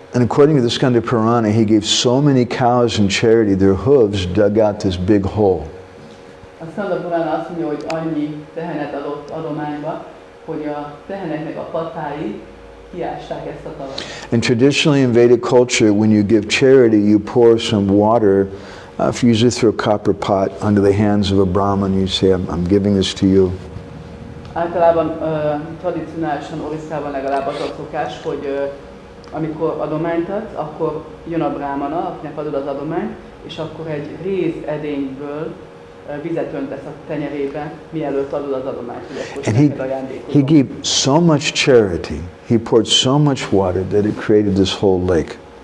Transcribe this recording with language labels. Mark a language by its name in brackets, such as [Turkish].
[English] And according to the Skanda Purana, he gave so many cows in charity, their hooves dug out this big hole. [Hungarian] A Skanda Purana azt mondja, hogy annyi tehenet adott adományba, hogy a teheneknek a patái kiásták ezt a tavat. [English] And traditionally in Vedic culture, when you give charity, you pour some water, usually through a copper pot, under the hands of a Brahmin. You say, I'm giving this to you. [Hungarian] Általában tradicionálisan Orisszában legalább az a szokás, hogy amikor adományt adsz, akkor jön a brámana, akinek adod az adományt, és akkor egy réz edényből vizet öntesz a tenyerébe, mielőtt adod az adományt, hogy akkor neked ajándékozom. [English] He gave so much charity, he poured so much water that it created this whole lake.